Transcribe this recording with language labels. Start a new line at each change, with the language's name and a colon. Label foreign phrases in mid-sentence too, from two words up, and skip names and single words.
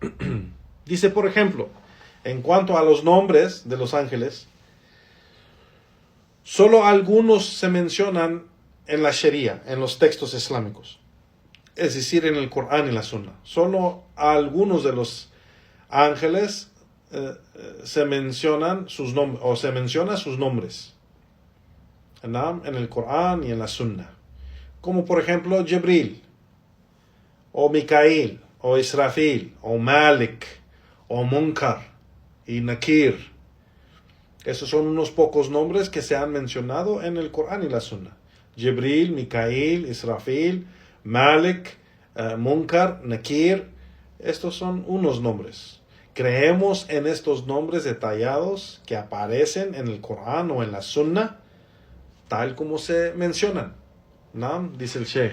Spanish: Dice, por ejemplo, en cuanto a los nombres de los ángeles, Solo algunos se mencionan en la Sharia, en los textos islámicos, es decir, en el Corán y la Sunna. Solo algunos de los ángeles se mencionan sus nombres, o se menciona sus nombres, ¿no?, en el Corán y en la Sunna. Como por ejemplo Jibril, o Mikael, o Israfil, o Malik, o Munkar y Nakir. Esos son unos pocos nombres que se han mencionado en el Corán y la Sunna. Jibril, Mikael, Israfil, Malik, Munkar, Nakir. Estos son unos nombres. Creemos en estos nombres detallados que aparecen en el Corán o en la Sunna, tal como se mencionan, ¿no?, dice el Sheikh.